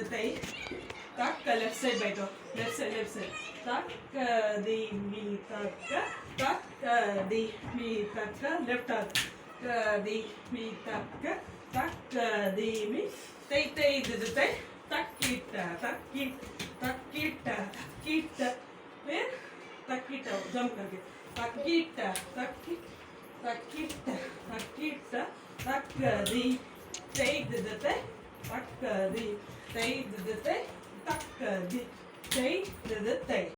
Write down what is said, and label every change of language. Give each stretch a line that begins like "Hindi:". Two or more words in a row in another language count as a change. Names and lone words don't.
English: தை தக்க left side பைட்டோ left side தக்கதீமி தக்க தக்கதீமி தக்க லெஃப்ட் ஆர் தக்கதீமி தக்க தக்கதீமி தை தை தித தை தக்கிட்ட तक्कीटा
Hindi: फिर तक्कीटा जंप करके तक्कीटा तक्कदी तेइदते तक्कदी तेइदते तक्कदी तेइदते